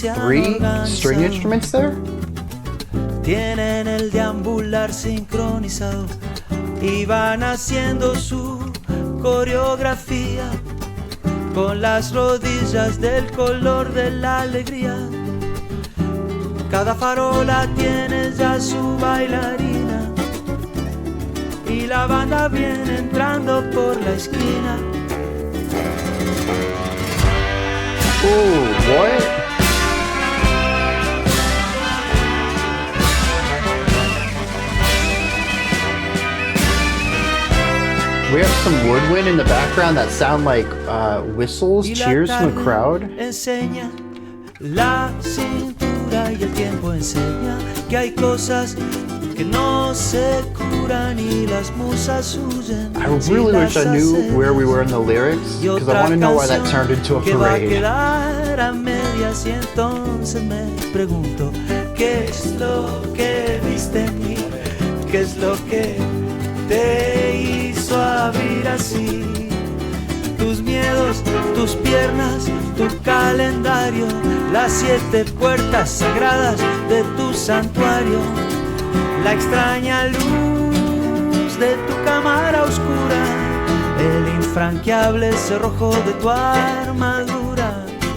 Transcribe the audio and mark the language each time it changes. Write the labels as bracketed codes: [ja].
[en] That's 3 string instruments there? [es] Tienen el deambular sincronizado y van haciendo su coreografía con las rodillas del color de la alegría. Cada farola tiene ya su bailarina y la banda viene entrando por la esquina. [en] Ooh, what? We have some woodwind in the background that sound like whistles, cheers from the crowd. [es] Enseña la cintura y el tiempo enseña que hay cosas que no se curan y las musas huyen. [en] I really wish I knew where we were in the lyrics, because I want to know why that turned into a [es] que va a [en] parade. [es] quedar a medias y entonces me pregunto ¿qué es lo que viste en mí? ¿Qué es lo que te hizo abrir así? Tus miedos, tus piernas, tu calendario, las 7 puertas sagradas de tu santuario, la extraña luz de tu cámara oscura, el infranqueable cerrojo de tu armadura.